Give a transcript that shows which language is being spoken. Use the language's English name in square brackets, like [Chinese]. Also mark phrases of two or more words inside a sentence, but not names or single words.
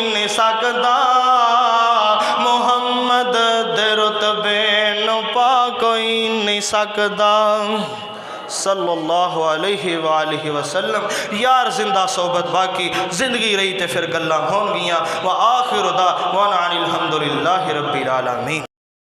[Punjabi] سکدا، محمد دے رتبے نوں پا کوئی نہیں سکدا. [Arabic] صلى الله عليه وآله وسلم. [Punjabi] یار زندہ صحبت باقی، زندگی رہی تو پھر گلاں ہونگیاں. [Arabic] وآخر دعوانا أن الحمد لله رب العالمين.